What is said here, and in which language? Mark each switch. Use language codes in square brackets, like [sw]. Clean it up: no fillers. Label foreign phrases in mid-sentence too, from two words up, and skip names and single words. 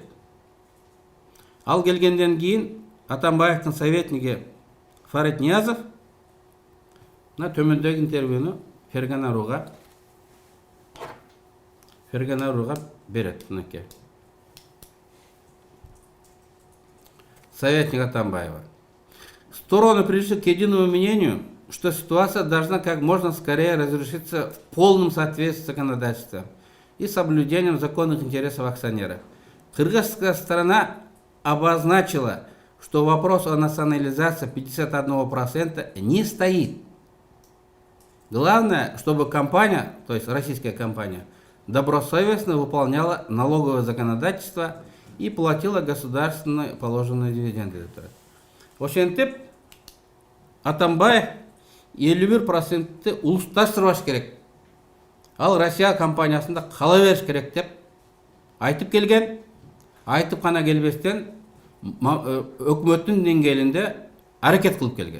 [ky] Ал келгенден кийин Атамбаевдин советниги Фарид Ниязов на төмөндөгү интервьюну Ферганаруга берет. [ru] Советник Атамбаева. Стороны пришли к единому мнению, что ситуация должна как можно скорее разрешиться в полном соответствии с законодательством и соблюдением законных интересов акционеров. Кыргызская сторона обозначила, что вопрос о национализации 51% не стоит. Главное, чтобы компания, то есть российская компания, добросовестно выполняла налоговое законодательство и платила государственные положенные дивиденды. [ky] Ошентип, Атамбаев 51% улутташтырбаш керек. Ал Россия компаниясында кала бериш керек деп айтып келген. Айтып гана келбестен өкмөттүн деңгээлинде аракет кылып келген.